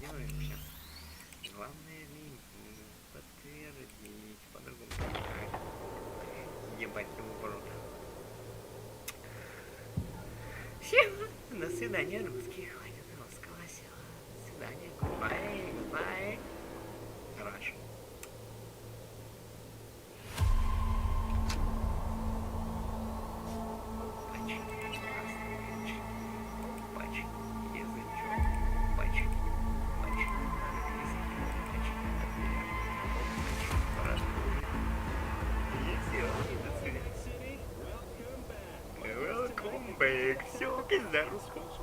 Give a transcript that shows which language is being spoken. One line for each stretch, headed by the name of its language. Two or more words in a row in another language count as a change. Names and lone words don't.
Russian: делаем сейчас. Главное подтвердить. По-другому никак. Ебать его в рот. Всем до свидания, русский. Хватит русского села. До свидания.
English: Goodbye. Goodbye.
Russian: Хорошо. Пач. Пач. Язычок. Пач. Пач. Пач. Пач. И все. До свидания.
English: Welcome back.
Russian: Все, пизда русском.